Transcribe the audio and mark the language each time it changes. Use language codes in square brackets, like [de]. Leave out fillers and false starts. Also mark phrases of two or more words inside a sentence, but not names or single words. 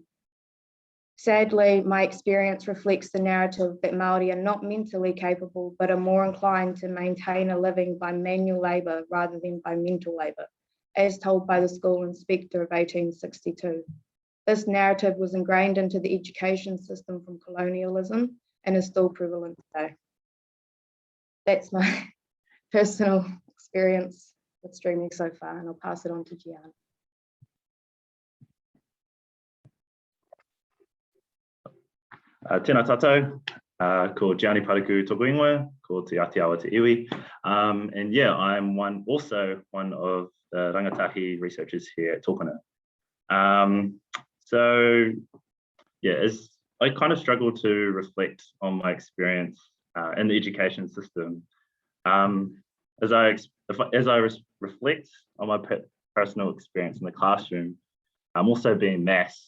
[en] Sadly, my experience reflects the narrative that Māori are not mentally capable, but are more inclined to maintain a living by manual labour rather than by mental labour, as told by the School Inspector of 1862. This narrative was ingrained into the education system from colonialism and is still prevalent today. That's my personal experience with streaming so far, and I'll pass it on to Giahnnii. [mi] Tēnā tātou, ko Giahnnii Paraku toku ingoa, ko te Atiawa te iwi. [en] And yeah, I'm also one of the rangatahi researchers here at Tokona. So yeah, I kind of struggle to reflect on my experience in the education system. As I reflect on my personal experience in the classroom, I'm also being maths.